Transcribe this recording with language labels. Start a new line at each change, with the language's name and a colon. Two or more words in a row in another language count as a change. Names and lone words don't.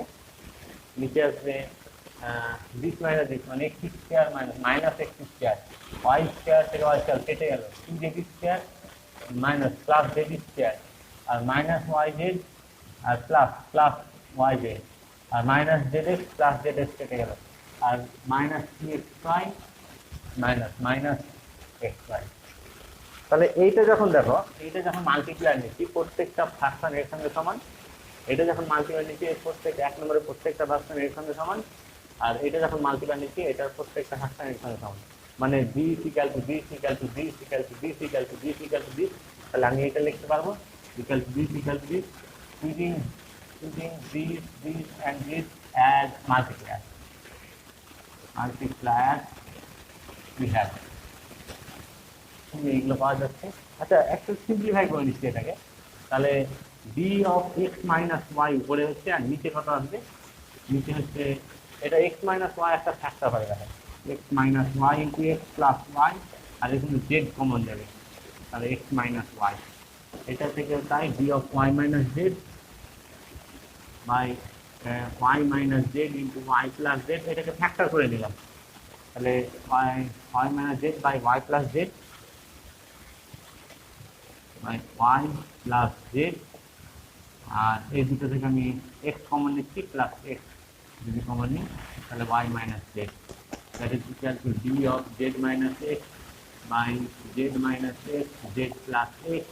Bangla: নিচে আসবে
English: this minus this মানে x square minus x square, y square থেকে y square
Bangla: কেটে গেল,
English: 2z square minus plus z square আর minus y z আর plus plus y z আর minus z x plus z x
Bangla: কেটে গেল, আর
English: minus 2xy minus minus xy.
Bangla: তাহলে এইটা যখন দেখো, এইটা যখন মাল্টিপ্লাই নিচ্ছি প্রত্যেকটা ফ্র্যাকশন এর সঙ্গে সমান, এটা যখন মাল্টিপ্লাই নিচ্ছি প্রত্যেক এক নম্বরের প্রত্যেকটা ফ্র্যাকশন এর সঙ্গে সমান, আর এটা যখন মাল্টিপ্লাই নিচ্ছি এটার প্রত্যেকটা ফ্র্যাকশন এর সঙ্গে সমান, মানে
English: this equal to this equal to this equal to this equal to this equal to this,
Bangla: তাহলে আমি এটা লিখতে পারবো
English: equal to this equal to this, using this and this as multiplier we have
Bangla: এইগুলো পাওয়া যাচ্ছে। আচ্ছা একটু সিম্পলিফাই করে নিচ্ছি এটাকে, তাহলে
English: d of x minus y
Bangla: উপরে হচ্ছে আর নিচে কত আসবে? নিচে হচ্ছে এটা
English: x minus y
Bangla: একটা ফ্যাক্টর হয়ে গেল,
English: x minus y into x plus y,
Bangla: আর এখানে z কমন যাবে, তাহলে
English: x minus y,
Bangla: এটা থেকে তাই
English: d of y minus z by y minus z into y plus z,
Bangla: এটাকে ফ্যাক্টর করে নিলাম।
English: তাহলে y minus z by y plus z by y plus z,
Bangla: আর এই দুটো থেকে আমি
English: x common নিচ্ছি, plus x যদি common
Bangla: নিই তাহলে
English: y minus z, that is equal to d of z minus x by z minus x z plus x.